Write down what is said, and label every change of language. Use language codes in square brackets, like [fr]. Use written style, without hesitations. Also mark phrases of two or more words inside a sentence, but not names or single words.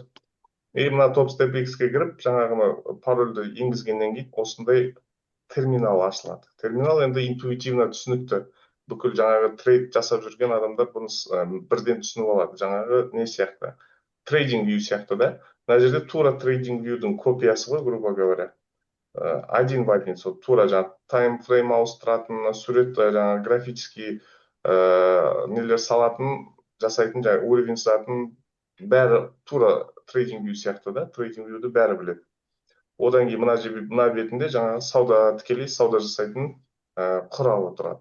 [kk] И мына Topstep X-ке кіріп, жаңағы парольді енгізгеннен кейін осындай терминал ашылады. Терминал енді интуитивно түсінікті. Бүкіл жаңағы трейд жасап жүрген адамдар бұны бірден түсініп алады. Жаңағы не сияқты? Trading view сияқты да. Мына жерде тура trading view-дің копиясы ғой, [ru] грубо говоря. Один в один, [kk] тура жаңағы таймфрейм ауыстыратын, сурет жаңағы графический нелер салатын, жасайтын, жаңағы уровень сызатын, бәрі тура трейдинг view сияқты да, трейдинг view-ді бәрі біледі. Одан кейін мына бетінде жаңағы тікелей сауда жасайтын құралы тұрады.